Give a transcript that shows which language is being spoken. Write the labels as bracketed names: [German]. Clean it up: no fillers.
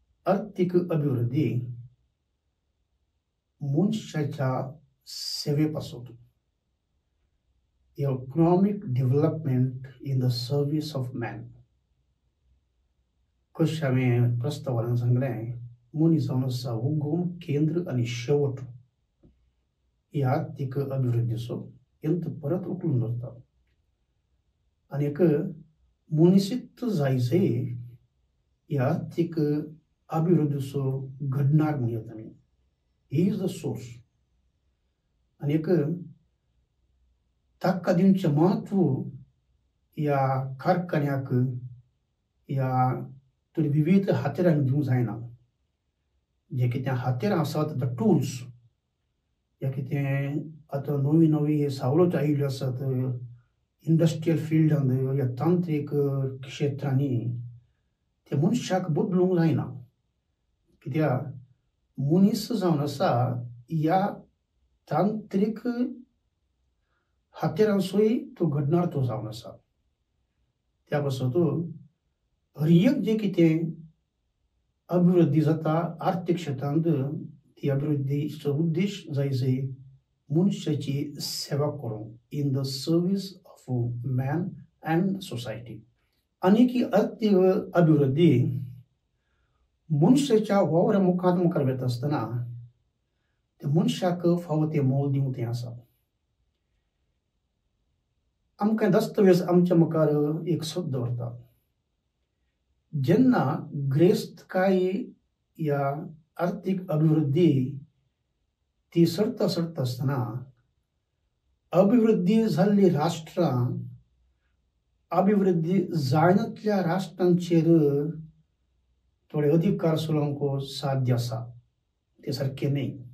[Goan Konkani] आर्थीक अभिवृद्धी मनशाच्या सेवेपासून [English] Economic development in the service of man. [Goan Konkani] कशें हांवें प्रस्तावान सांगलें, मनीस जावन आसा उगम, केंद्र आनी शेवट. ह्या आर्थीक अभिवृद्धीचो यंत परत उखलून धरता. आनीक मनीसित जायचे ह्या आर्थीक अभिवृद्धीचो घडणार म्हणून आमी. [English] He is the source. [Goan Konkani] आनीक ताका दिवचें म्हत्व ह्या कारखान्याक, ह्या विविध हातेरांक दिवंक जायना. जे कितें हातेरां आसात, द टूल्स, या कितें आतां नवी सवलत आयिल्ल्यो आसात इंडस्ट्रियल फिल्डांत या तांत्रीक क्षेत्रांनी, ते मनशाक बदलूंक जायना. कित्याक मनीस जावन आसा ह्या तांत्रीक हातेरांचोय तो घडणार तो जावन आसा. त्या पासून हर एक जे कितें अभिवृद्धी जाता आर्थीक क्षेत्रांत, ती अभिवृद्धीचो उद्देश जायचे मनशाची सेवा करूंक, [English] In the service of man and society. [Goan Konkani] आनीक ही आर्थीक अभिवृद्धी मनशाच्या वावरा मुखार वेता आसतना त्या मनशाक फावो तें मोल दिवंक तें आसा. आमकां दस्तावेज आमच्या मुखार एक शब्द दवरता. जेन्ना ग्रेस्तकाय ह्या आर्थीक अभिवृद्धी ती सरता आसतना अभिवृद्धी जाल्ली राष्ट्रां अभिवृद्धी जायनातल्या राष्ट्रांचेर थोडे अधिकार चलोवंक साध्य आसा, ते सारकें न्ही.